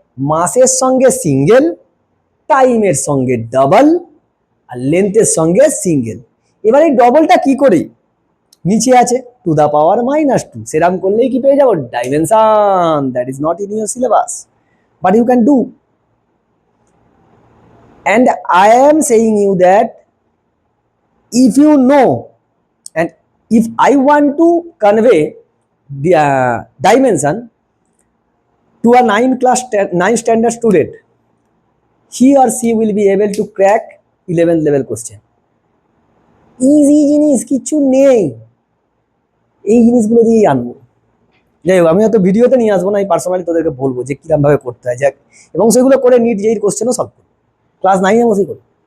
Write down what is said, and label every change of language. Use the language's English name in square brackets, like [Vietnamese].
[Bangla] মাসের সঙ্গে সিঙ্গেল, টাইমের সঙ্গে ডাবল, আর লেন্থের সঙ্গে সিঙ্গেল। এবার এই ডবলটা কি করি? নিচে আছে টু দা পাওয়ার -2, সেরাম করলেই কি পেয়ে যাবো? [English] Dimension. That is not in your syllabus, but you can do. and I am saying you that if you know, and if I want to convey the dimension to a 9 standard student, he or she will be able to crack 11th level question। [Bangla] Easy জিনিস কিছু নেই, এই জিনিসগুলো দিয়েই আনবো। যাই হোক, আমি হয়তো ভিডিওতে নিয়ে আসবো না, আমি পার্সোনালি তোদেরকে বলবো যে কিরম ভাবে করতে হয়, যাক, এবং সেগুলো করে নিট যেই কোশ্চেনও সলভ করবো, ক্লাস 9-এ বসেই করবো।